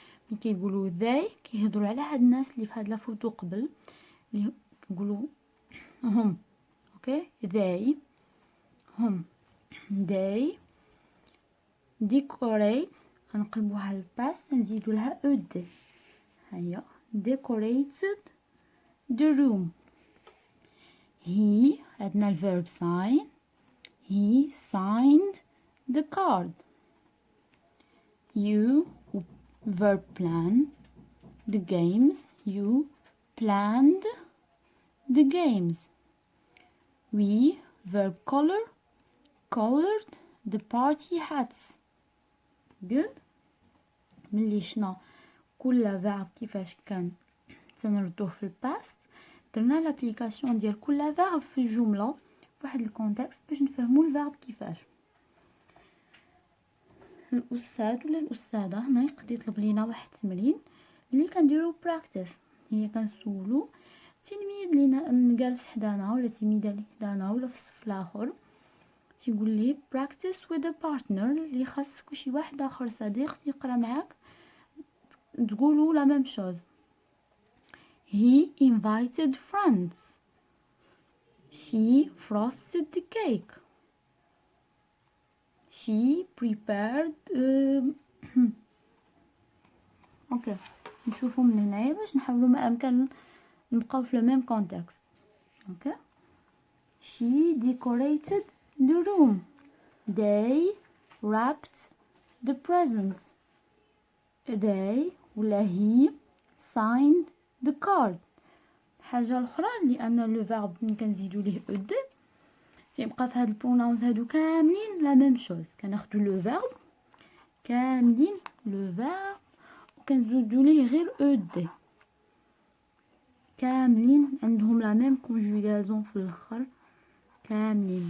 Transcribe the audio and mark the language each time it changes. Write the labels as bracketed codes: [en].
[ar] ملي كيقولوا they كيهضروا على هاد الناس اللي في هاد لا فوتو قبل، اللي كنقولوا هم. اوكي they هم. they decorate غنقلبوها للباس نزيدو لها او دي. [en] هيا decorated the room. he عندنا الفيرب sign، he signed the card. you verb plan the games، you planned the games. we verb color colored the party hats. good. [ar] ملي شنا كل فيرب كيفاش كان تنردوه في الباست، درنا لابليكاسيون ديال كل فيرب في الجمله في واحد الكونتكست باش نفهموا الفيرب كيفاش. الاستاذ ولا الاستاذه هنا يقدر يطلب لينا واحد التمرين اللي كنديرو براكتيس، هي كنسولو تلميذ لينا جالس حدانا ولا تلميذه اللي حدانا ولا في الصف الاخر تيقول لي practice with a partner اللي خاصك شي واحد اخر صديق يقرا معاك تقولوا لا ميم شوز. [en] he invited friends. she frosted the cake. [ar] she prepared اوكي نشوفوا من هنايا باش نحاولوا ما امكن نبقاو في الميم كونتكست. [en] Okay she decorated the room. they wrapped the presents. they ولا he signed the card. [ar] حاجه الاخرى لان لو فيرب كنزيدوا ليه او دي تيبقى في هاد البرونونز هادو كاملين لا ميم شوز. كناخذوا لو فيرب كاملين لو فيرب وكنزيدوا ليه غير او دي كاملين عندهم لا ميم كونجوغازون في الاخر كاملين.